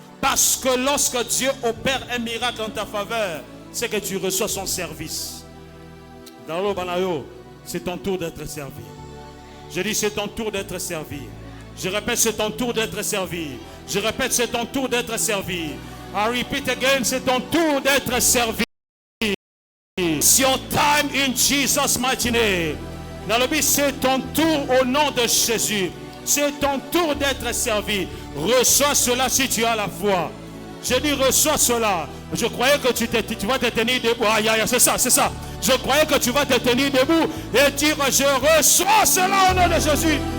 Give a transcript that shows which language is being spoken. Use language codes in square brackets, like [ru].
[fr] Parce que lorsque Dieu opère un miracle en ta faveur, c'est que tu reçois son service. Dans l'Obanayo, c'est ton tour d'être servi. Je dis, c'est ton tour d'être servi. Je répète, c'est ton tour d'être servi. Je répète, c'est ton tour d'être servi. [en] I repeat again, [fr] c'est ton tour d'être servi. [en] It's your time in Jesus' mighty name. [fr] Nalobi, c'est ton tour au nom de Jésus. C'est ton tour d'être servi. Reçois cela si tu as la foi. Je dis reçois cela. Je croyais que tu vas te tenir debout. Aïe, aïe, c'est ça, c'est ça. Je croyais que tu vas te tenir debout et dire je reçois cela au nom de Jésus.